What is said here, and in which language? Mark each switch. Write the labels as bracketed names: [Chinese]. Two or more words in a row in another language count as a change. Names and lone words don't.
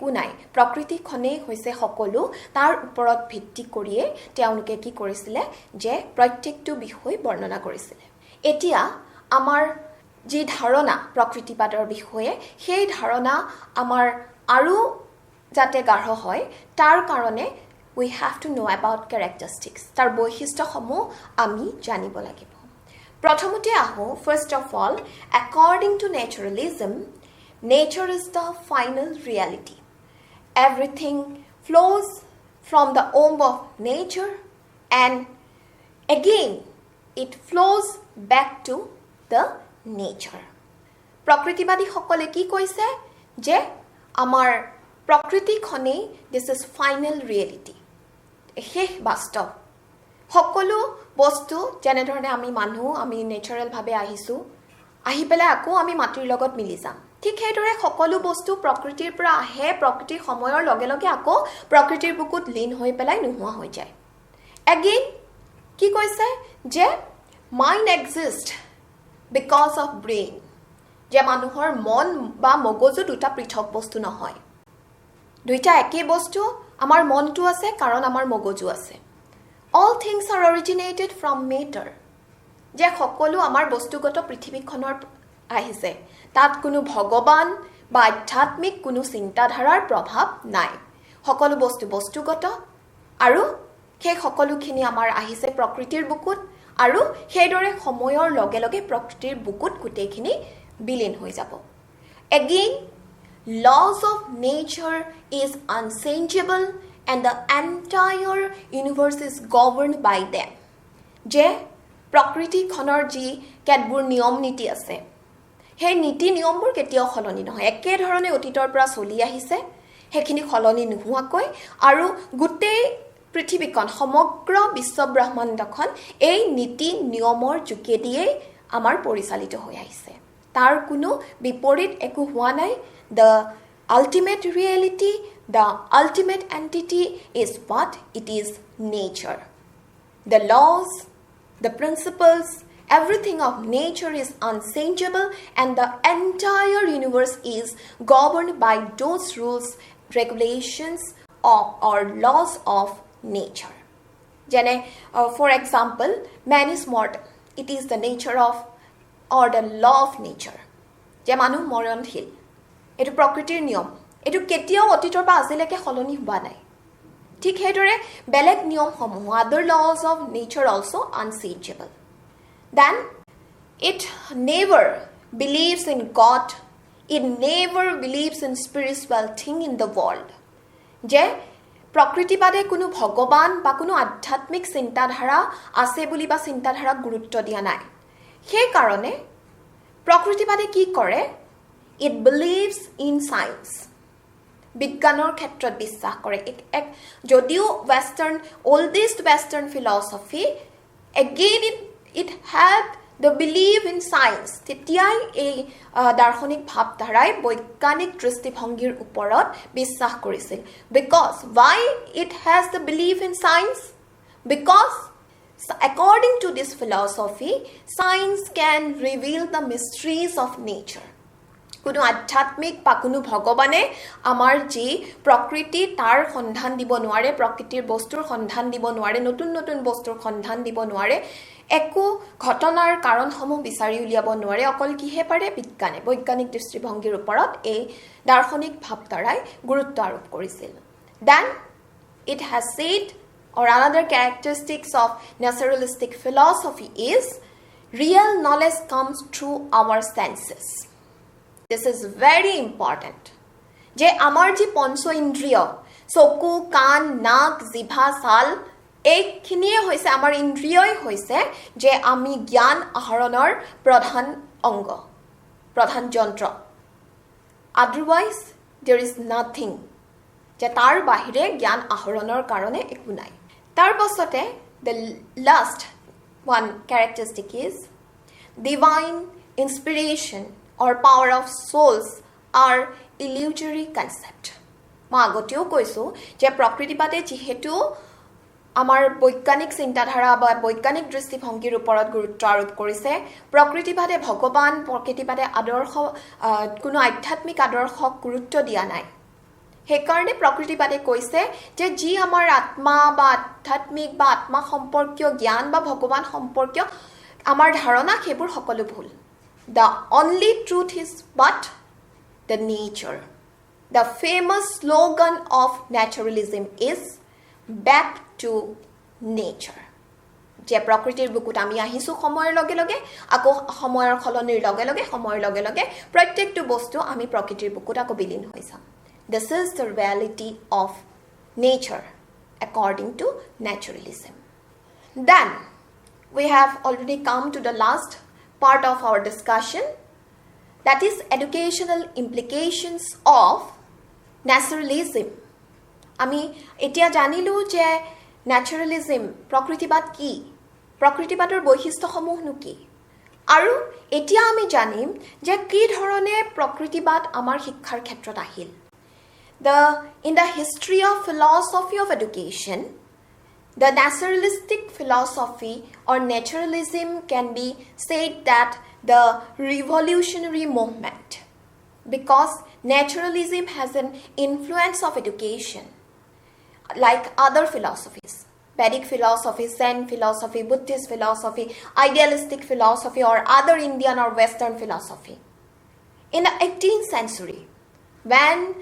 [Assamese] নাই প্ৰকৃতিখনেই হৈছে সকলো তাৰ ওপৰত ভিত্তি কৰিয়ে তেওঁলোকে কি কৰিছিলে যে প্ৰত্যেকটো বিষয় বৰ্ণনা কৰিছিলে এতিয়া আমাৰ যি ধাৰণা প্ৰকৃতিবাদৰ বিষয়ে সেই ধাৰণা আমাৰ আৰু যাতে গাঢ় হয় তাৰ কাৰণে [English] we have to know about characteristics [Assamese] তাৰ বৈশিষ্ট্যসমূহ আমি জানিব লাগিব প্ৰথমতে আহো [English] first of all according to naturalism nature is the final reality everything flows from the womb of nature and again it flows back to the nature [Assamese] প্ৰকৃতিবাদী সকলে কি কৈছে যে আমাৰ প্ৰকৃতিখনেই [English] this is final reality [Assamese] শেষ বাস্তৱ সকলো বস্তু যেনে ধৰণে আমি মানুহ আমি নেচাৰেল ভাবে আহিছো আহি পেলাই আকৌ আমি মাটিৰ লগত মিলি যাম ঠিক সেইদৰে সকলো বস্তু প্ৰকৃতিৰ পৰা আহে প্ৰকৃতিৰ সময়ৰ লগে লগে আকৌ প্ৰকৃতিৰ বুকুত লীন হৈ পেলাই নোহোৱা হৈ যায় again কি কৈছে যে [English] mind exists because of brain [Assamese] যে মানুহৰ মন বা মগজু দুটা পৃথক বস্তু নহয় দুইটা একে বস্তু আমাৰ মনটো আছে কাৰণ আমাৰ মগজু আছে [English] all things are originated from matter [Assamese] যে সকলো আমাৰ বস্তুগত পৃথিৱীখনৰ আহিছে তাত কোনো ভগৱান বা আধ্যাত্মিক কোনো চিন্তাধাৰাৰ প্ৰভাৱ নাই সকলো বস্তু বস্তুগত আৰু সেই সকলোখিনি আমাৰ আহিছে প্ৰকৃতিৰ বুকুত আৰু সেইদৰে সময়ৰ লগে লগে প্ৰকৃতিৰ বুকুত গুটেইখিনি বিলীন হৈ যাব [English] again laws of nature is unchangeable and the entire universe is governed by them [Assamese] যে প্ৰকৃতিখনৰ যি কেতবোৰ নিয়ম নীতি আছে সেই নীতি নিয়মবোৰ কেতিয়াও সলনি নহয় একে ধৰণে অতীতৰ পৰা চলি আহিছে সেইখিনি সলনি নোহোৱাকৈ আৰু গোটেই পৃথিৱীখন সমগ্ৰ বিশ্ব ব্ৰহ্মাণ্ডখন এই নীতি নিয়মৰ যোগেদিয়ে আমাৰ পৰিচালিত হৈ আহিছে তাৰ কোনো বিপৰীত একো হোৱা নাই [English] the ultimate reality the ultimate entity is what it is nature the laws the principles everything of nature is unchangeable and the entire universe is governed by those rules regulations or laws of nature jane for example man is mortal it is the nature of or the law of nature [Assamese] যে মানুহ মৰণশীল এইটো প্ৰকৃতিৰ নিয়ম এইটো কেতিয়াও অতীতৰ পৰা আজিলৈকে সলনি হ'ব নাই ঠিক হেদৰে বেলেগ নিয়ম সমূহ [English] other laws of nature also unchangeable then it never believes in god it never believes in spiritual thing in the world [Assamese] যে প্ৰকৃতিবাদে কোনো ভগৱান বা কোনো আধ্যাত্মিক চিন্তাধাৰা আছে বুলি বা চিন্তাধাৰা গুৰুত্ব দিয়া নাই সেই কাৰণে প্ৰকৃতিবাদে কি কৰে [English] it believes in science বিজ্ঞানৰ ক্ষেত্ৰত বিশ্বাস কৰে এক যদিও western oldest western philosophy again it had the belief in science তেতিয়াই এই দাৰ্শনিক ভাৱধাৰাই বৈজ্ঞানিক দৃষ্টিভংগীৰ ওপৰত বিশ্বাস কৰিছিল because why it has the belief in science because according to this philosophy science can reveal the mysteries of nature [Assamese] কোনো আধ্যাত্মিক বা কোনো ভগৱানে আমাৰ যি প্ৰকৃতি তাৰ সন্ধান দিব নোৱাৰে প্ৰকৃতিৰ বস্তুৰ সন্ধান দিব নোৱাৰে নতুন নতুন বস্তুৰ সন্ধান দিব নোৱাৰে একো ঘটনাৰ কাৰণসমূহ বিচাৰি উলিয়াব নোৱাৰে অকল কিহে পাৰে বিজ্ঞানে বৈজ্ঞানিক দৃষ্টিভংগীৰ ওপৰত এই দাৰ্শনিক ভাৱধাৰাই গুৰুত্ব আৰোপ কৰিছিল then [English] it has said or another characteristics of naturalistic philosophy is real knowledge comes through our senses this is very important [Assamese] যে আমাৰ যি পঞ্চ ইন্দ্ৰিয় চকু কাণ নাক জিভা ছাল এইখিনিয়ে হৈছে আমাৰ ইন্দ্ৰিয়ই হৈছে যে আমি জ্ঞান আহৰণৰ প্ৰধান অংগ প্ৰধান যন্ত্ৰ [English] otherwise there is nothing [Assamese] যে তাৰ বাহিৰে জ্ঞান আহৰণৰ কাৰণে একো নাই তাৰ পাছতে [English] the last one characteristic is divine inspiration or power of souls are illusory concept [Assamese] মই আগতেও কৈছো যে প্ৰকৃতিবাদে যেহেতু আমাৰ বৈজ্ঞানিক চিন্তাধাৰা বা বৈজ্ঞানিক দৃষ্টিভংগীৰ ওপৰত গুৰুত্ব আৰোপ কৰিছে প্ৰকৃতিবাদে ভগৱান প্ৰকৃতিবাদে আদৰ্শ কোনো আধ্যাত্মিক আদৰ্শক গুৰুত্ব দিয়া নাই হেকাৰণে প্ৰকৃতিবাদে কৈছে যে যি আমাৰ আত্মা বা আধ্যাত্মিক বা আত্মা সম্পৰ্কীয় জ্ঞান বা ভগৱান সম্পৰ্কীয় আমাৰ ধাৰণা সেইবোৰ সকলো ভুল [English] the only truth is but the nature the famous slogan of naturalism is back to nature [Assamese] যে প্ৰকৃতিৰ বুকুত আমি আহিছো সময়ৰ লগে লগে আকৌ সময়ৰ খলনিৰ লগে লগে সময়ৰ লগে লগে প্ৰত্যেকটো বস্তু আমি প্ৰকৃতিৰ বুকুত আকৌ বিলীন হৈ যাম [English] this is the reality of nature according to naturalism then we have already come to the last part of our discussion that is educational implications of naturalism [Assamese] আমি এতিয়া জানিলো যে naturalism প্ৰকৃতিবাদ কি প্ৰকৃতিবাদৰ বৈশিষ্ট্যসমূহনো কি আৰু এতিয়া আমি জানিম যে কি ধৰণে প্ৰকৃতিবাদ আমাৰ শিক্ষাৰ ক্ষেত্ৰত আহিল [English] in the history of philosophy of education the naturalistic philosophy or naturalism can be said that the revolutionary movement because naturalism has an influence of education like other philosophies Vedic philosophy Zen philosophy Buddhist philosophy idealistic philosophy or other Indian or Western philosophy in the 18th century when